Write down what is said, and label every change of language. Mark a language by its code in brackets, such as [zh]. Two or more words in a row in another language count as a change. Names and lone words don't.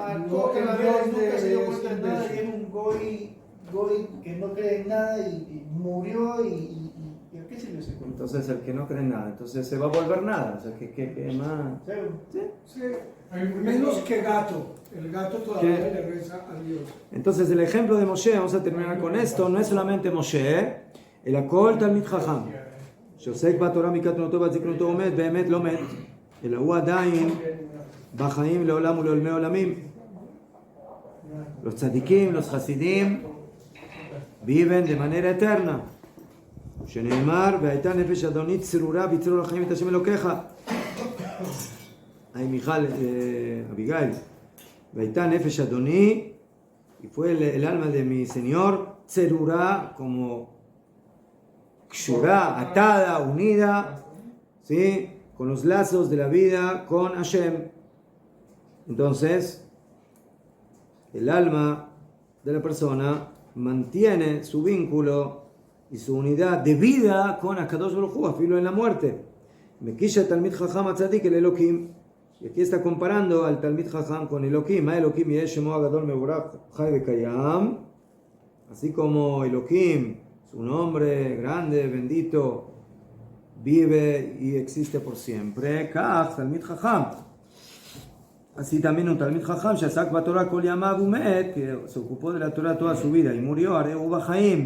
[es] Marcó que la vez nunca se dio cuenta de nada y es un goy que no cree en nada y murió y ¿a qué sirvió ese cuento? Entonces el que no cree en nada, entonces se va a volver nada. O sea, ¿qué más? ¿Sí? Sí, menos que gato. El gato todavía le reza a Dios. Entonces el ejemplo de Moshe, vamos a terminar con esto, no es solamente Moshe, el [he] הכל תלמיד חכם. שעוסק בתורה מקטנותו ועד זקנותו עומד, באמת לא מת, אלא הוא עדיין בחיים לעולם ולעולמי עולמים. [es] Los tzadikim, los hasidim, viven de manera eterna. [he] שנאמר, והייתה נפש אדוני צרורה בצרור החיים את השם אלוקיך. [es] Ay, Abigail. [he] והייתה נפש אדוני, [es] y fue el alma de mi Señor, tzerura, como kshurá, atada, unida, ¿sí? Con los lazos de la vida con Hashem. Entonces, el alma de la persona mantiene su vínculo y su unidad de vida con [he] הקדוש ברוך הוא, [es] afilo en la muerte. [he] מקיש תלמיד חכם הצדיק אל אלוהים. [es] Y aquí está comparando al Talmid Chacham con Elohim. [he] אלוהים יש שמו הגדול מבורך חי וקיים. [es] Así como Elohim, su nombre grande, bendito, vive y existe por siempre. [he] כך תלמיד חכם. [es] Así también un Talmid Chacham, [he] שעסק בתורה כל ימיו ומת, [es] que se ocupó de la Torah toda su vida y murió, [he] הריהו בחיים.